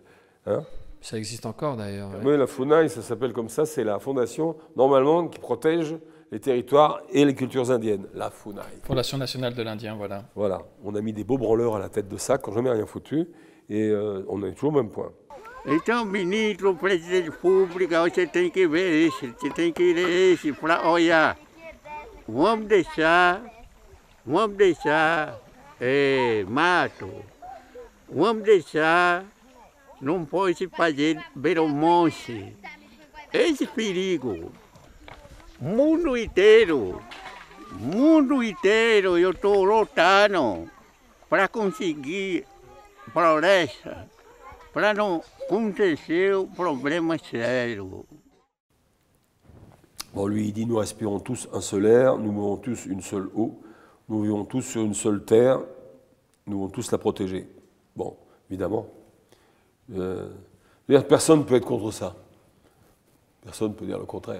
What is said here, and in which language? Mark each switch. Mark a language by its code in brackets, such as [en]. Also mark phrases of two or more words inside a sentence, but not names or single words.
[fr] Hein, ça existe encore d'ailleurs. Oui, la FUNAI, ça s'appelle comme ça. C'est la fondation, normalement, qui protège les territoires et les cultures indiennes. La FUNAI. Fondation nationale de l'Indien, voilà. Voilà. On a mis des beaux branleurs à la tête de ça, quand jamais rien foutu. Et on est toujours au même point. [pt] Então, ministro, presidente da República, você tem que ver isso, você tem que ler isso para olhar. Vamos deixar mato, vamos deixar, não pode fazer beromonte. Esse perigo, mundo inteiro, eu estou lutando para conseguir floresta, para não acontecer problema sério. [fr] Bon, lui, il dit, nous respirons tous un seul air, nous mourons tous une seule eau, nous vivons tous sur une seule terre, nous devons tous la protéger. Bon, évidemment. Personne ne peut être contre ça. Personne ne peut dire le contraire.